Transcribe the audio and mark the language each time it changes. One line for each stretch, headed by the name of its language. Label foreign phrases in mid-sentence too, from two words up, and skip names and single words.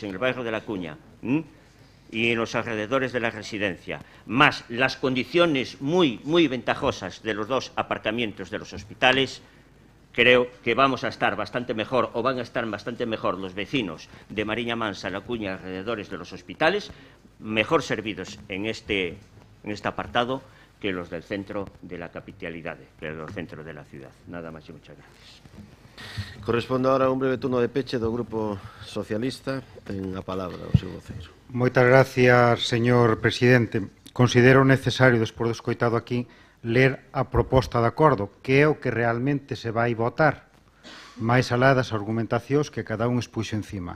Spanish: en el barrio de La Cuña y en los alrededores de la residencia, más las condiciones muy, muy ventajosas de los 2 aparcamientos de los hospitales, creo que vamos a estar bastante mejor, o van a estar bastante mejor los vecinos de Mariña Mansa, La Cuña, alrededores de los hospitales, mejor servidos en este apartado que los del centro de la capitalidad, que los centros de la ciudad. Nada más y muchas gracias.
Galician: Corresponde ahora un breve turno de peche do Grupo Socialista. Ten a palabra o seu voceiro. Moitas gracias, señor presidente. Considero necesario, despois do escoitado aquí, ler a proposta de acordo, que é o que realmente se vai votar, máis alá das argumentacións que cada un expuxo encima.